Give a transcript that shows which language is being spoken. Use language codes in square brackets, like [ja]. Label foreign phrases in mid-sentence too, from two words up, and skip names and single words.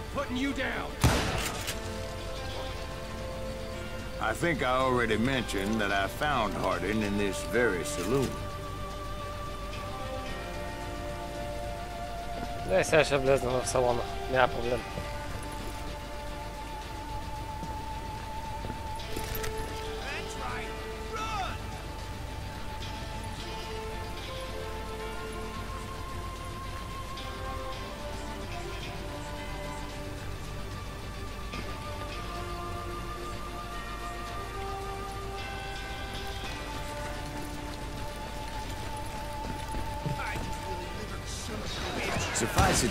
[en] hunting you down. I think I already mentioned that I found Hardin in this very saloon. [bg] Да, сега ще влезна в салона. Няма проблем. [en] Suffice it